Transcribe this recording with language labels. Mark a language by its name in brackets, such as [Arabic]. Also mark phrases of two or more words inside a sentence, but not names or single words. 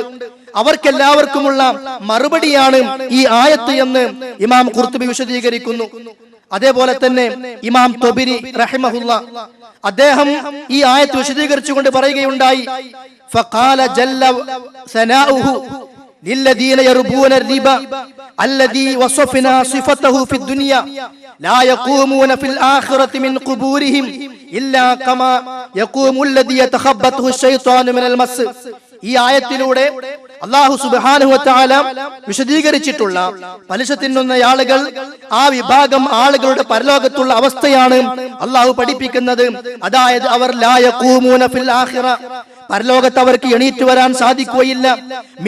[Malayalam] അവർക്കെല്ലാവർക്കുമുള്ള മറുപടിയാണ് ഈ ആയത്ത് എന്ന് ഇമാം ഖുർത്തുബി വിശദീകരിക്കുന്നു. അതേപോലെ തന്നെ ഇമാം തൊബരി റഹിമഹുല്ല അദ്ദേഹം ഈ ആയത്ത് വിശദീകരിച്ചുകൊണ്ട് പറയുകയുണ്ടായി, [Arabic] فقال جل ثناؤه للذين يربون الربا الذي وصفنا صفته في الدنيا لا يقومون في الآخرة من قبورهم إلا كما يقوم الذي يتخبطه الشيطان من المس. [Malayalam] ഈ ആയത്തിലൂടെ അല്ലാഹു [Arabic] سبحانه وتعالى [Malayalam] വിശദീകരിച്ചിട്ടുള്ള പലിശ തിന്നുന്ന ആളുകൾ, ആ വിഭാഗം ആളുകളുടെ പരലോകത്തുള്ള അവസ്ഥയാണ് അല്ലാഹു പഠിപ്പിക്കുന്നത്. അതായത് അവർ [Arabic] لا يقومون في الآخرة, [Malayalam] പരലോകത്ത് അവർക്ക് എണീറ്റ് വരാൻ സാധിക്കുകയില്ല, മിൻ